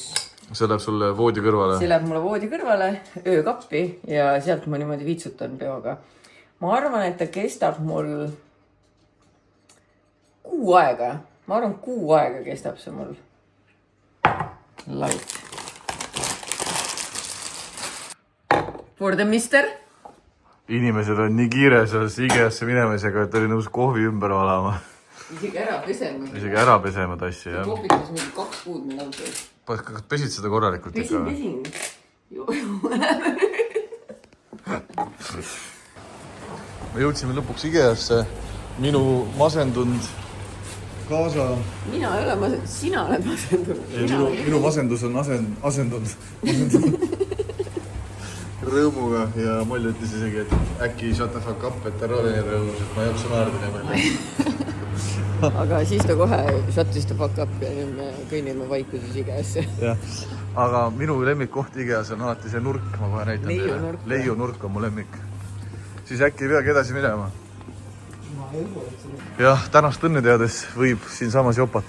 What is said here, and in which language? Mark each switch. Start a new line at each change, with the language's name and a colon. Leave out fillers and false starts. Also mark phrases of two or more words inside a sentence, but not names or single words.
Estonian: See läheb sulle voodi kõrvale? See läheb mulle voodi kõrvale, öökappi ja sealt ma niimoodi viitsutan peoga. Ma arvan, et ta kestab mul kuu aega. Ma arvan, kuu aega kestab see mul.
English: Light. For the mister.
Estonian: Inimesed on nii kiire selles IKEA-sse minemisega, et oli nõus kohvi ümber valama. Isegi ära pesema. Isegi ära pesema tassi, jah. Kohvikas mingi 2 kuud me nõutud. Kas pesid seda korralikult ikka? Pesin. Me jõudsime lõpuks IKEA-sse. Minu masendunud kaasa... Mina ei ole masendunud, sina oled masendunud. Minu masendus on asendunud rõõmuga ja Moll ütles isegi, et äkki
English: shut the fuck up,
Estonian: et ära ole rõõmus, et ma ei jaksa naerda nii palju. Aga siis ta kohe shut'is ta
English: fuck up
Estonian: ja nüüd me kõnnime vaikuses IKEA-sse. Jah, aga minu lemmikkoht IKEA-s on alati see nurk, ma kohe näitan teile. Leiu nurk on mu lemmik. Siis äkki ei peagi edasi minema. Jah, tänast õnne teades võib siin samas jopata.